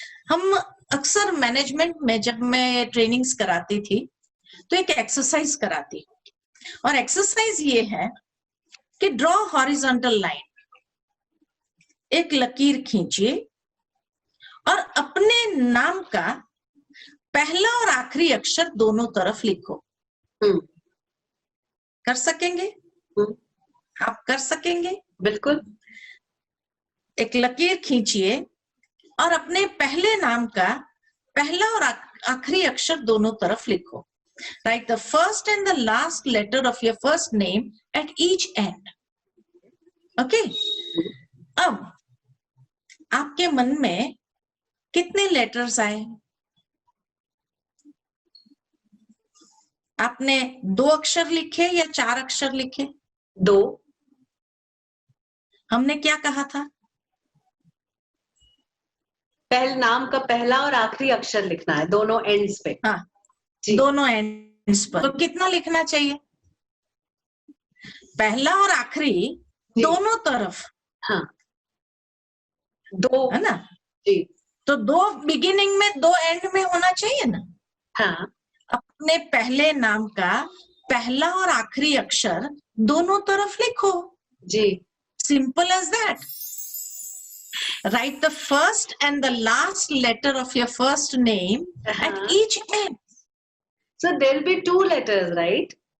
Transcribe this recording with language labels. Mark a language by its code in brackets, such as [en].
[hi] हम अक्सर मैनेजमेंट में जब मैं ट्रेनिंग्स कराती थी तो एक एक्सरसाइज कराती, और एक्सरसाइज ये है कि ड्रॉ हॉरिजॉन्टल लाइन, एक लकीर खींचिए और अपने नाम का पहला और आखिरी अक्षर दोनों तरफ लिखो। कर सकेंगे? आप कर सकेंगे? बिल्कुल। एक लकीर खींचिए और अपने पहले नाम का पहला और आखिरी अक्षर दोनों तरफ लिखो। [en] Write the first and the last letter of your first name at each end. Okay? [hi] अब आपके मन में कितने लेटर्स आए? आपने 2 अक्षर लिखे या 4 अक्षर लिखे? 2। हमने क्या कहा था? पहले नाम का पहला और आखिरी अक्षर लिखना है दोनों एंड्स पे। हाँ, दोनों एंड्स पर। तो कितना लिखना चाहिए? पहला और आखिरी दोनों तरफ। हाँ, 2 है ना जी। तो 2 बिगिनिंग में 2 एंड में होना चाहिए ना। हाँ, अपने पहले नाम का पहला और आखिरी अक्षर दोनों तरफ लिखो जी। [en] Simple as that. Write the first and the last letter of your first name at each end. So there will be 2 letters, right?